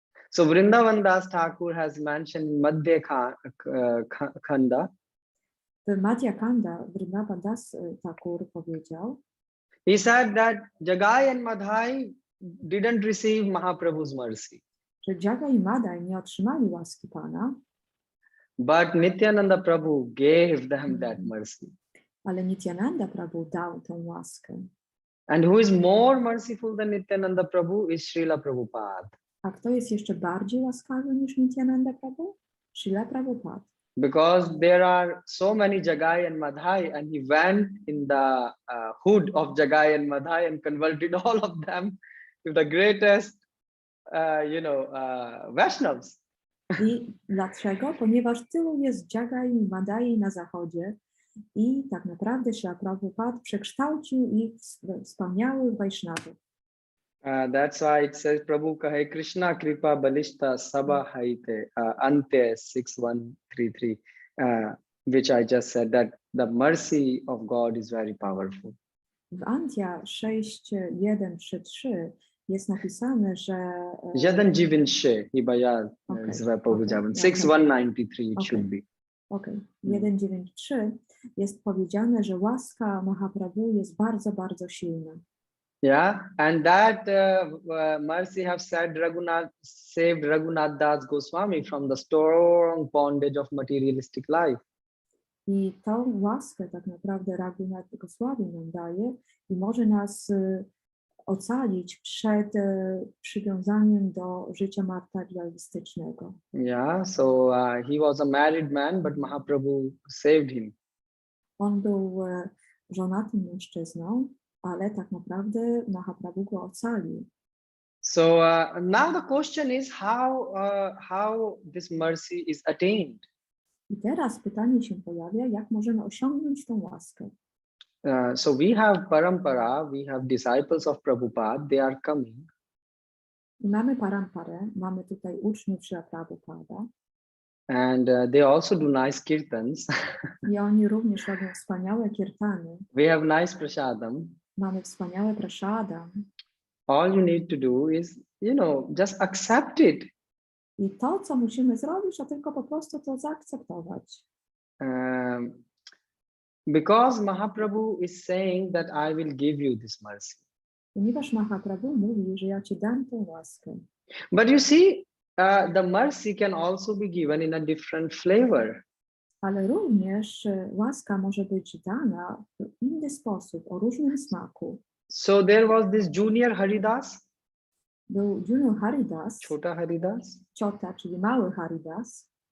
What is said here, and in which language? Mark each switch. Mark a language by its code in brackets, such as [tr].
[en] So Vrindavan Das Thakur has mentioned Madhya Khanda. [pl] W Madhya Kanda Vrindavan Das Thakur powiedział, [en] he said that Jagai and Madhai didn't receive Mahaprabhu's mercy. [pl] Że Jaga i Madhai nie otrzymali łaski Pana, [en] but Nityananda Prabhu gave them that mercy. [pl] Ale Nityananda Prabhu dał tę łaskę. [en] And who is more merciful than Nityananda Prabhu is Srila Prabhupada. [pl] A kto jest jeszcze bardziej łaskawy niż Nityananda Prabhu? Srila Prabhupada. [en] Because there are so many Jagai and Madhai, and he went in the hood of Jagai and Madhai and converted all of them to the greatest, Vaishnavas. [pl] I dlaczego? Ponieważ tylu jest Jagai i Madai na zachodzie i tak naprawdę Srila Prabhupada przekształcił ich w wspaniałych Vaishnavów. [en] That's why it says [bn] Prabhu kahe Krishna kripa balishta sabha haite [en] ante 6133, which I just said, that the mercy of God is very powerful. [pl] W Antya 6133 jest napisane, że 193 chyba ja źle powiedziałem. [en] 6193 it should be. Okay. [pl] 193 jest powiedziane, że łaska Mahaprabhu jest bardzo, bardzo silna. [en] Yeah, and that mercy have saved Raghunath Das Goswami from the strong bondage of materialistic life. [pl] I tą łaskę tak naprawdę Raghunath Goswami nam daje i może nas ocalić przed przywiązaniem do życia materialistycznego. [en] Yeah, so he was a married man, but Mahaprabhu saved him. [pl] On był żonatym mężczyzną, ale tak naprawdę Mahaprabhu go ocalił. [en] So now the question is how this mercy is attained. [pl] I teraz pytanie się pojawia, jak możemy osiągnąć tą łaskę. [en] So we have parampara, we have disciples of Prabhupada, they are coming. [pl] I mamy paramparę, mamy tutaj uczniów Srila Prabhupada. [en] And they also do nice kirtans. [pl] I oni również robią wspaniałe kirtany. [en] We have nice prasadam. [pl] Mamy wspaniałe prasadam. [en] All you need to do is, just accept it. [pl] I to, co musimy zrobić, to tylko po prostu to zaakceptować. [en] Because Mahaprabhu is saying that I will give you this mercy. [pl] Ponieważ Mahaprabhu mówi, że ja ci dam tę łaskę. [en] But you see, the mercy can also be given in a different flavor. [pl] Ale również łaska może być dana w inny sposób, o różnym smaku. [en] So there was this junior Haridas. [pl] Był junior Haridas. [en] Chota Haridas. [pl] Ciota, czyli mały Haridas.